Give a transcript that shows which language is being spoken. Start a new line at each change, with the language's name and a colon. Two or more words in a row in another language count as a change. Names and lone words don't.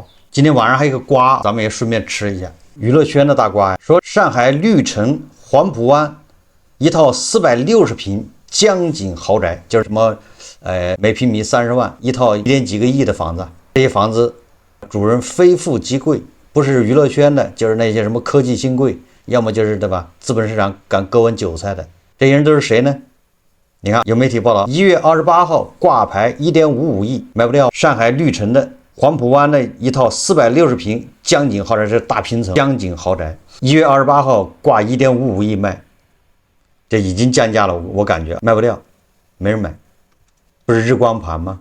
Chinese: 今天晚上還有一個瓜，咱們也順便吃一下。娛樂圈的大瓜呀，說上海綠城黃浦灣一套460平江景豪宅，就是什麼每平米30萬，一套1點幾個億的房子。這些房子主人非富即貴，不是娛樂圈的，就是那些什麼科技新貴，要麼就是对吧，資本市場敢割完韭菜的。這些人都是誰呢？你看有媒體報道，1月28號掛牌1.55億賣不掉，上海綠城的黃浦灣的一套460平江景豪宅，是大平層江景豪宅，1月28號掛1.55億賣，這已經降價了，我感覺賣不掉，沒人買，不是日光盤嗎？